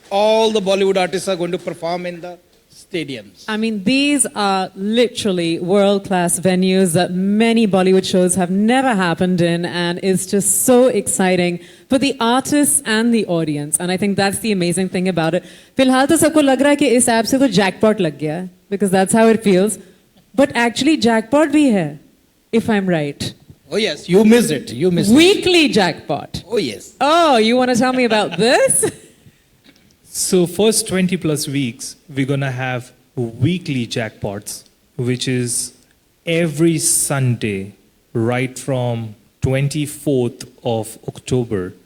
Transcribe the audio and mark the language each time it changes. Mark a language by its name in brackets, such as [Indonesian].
[English] All the Bollywood artists are going to perform in the stadiums. I mean, these are literally world-class venues that many Bollywood shows have never happened in, and it's just so exciting for the artists and the audience. And I think that's the amazing thing about it. [Hindi] फिलहाल तो सबको लग रहा है कि इस app से तो jackpot लग गया है, [English] because that's how it feels. But actually jackpot [Hindi] भी है, [English] if I'm right. Oh yes, you missed it. You missed it. Weekly jackpot. Oh yes. Oh, you want to tell me about this? So first 20 plus weeks, we're gonna have weekly jackpots, which is every Sunday, right from 24th of October.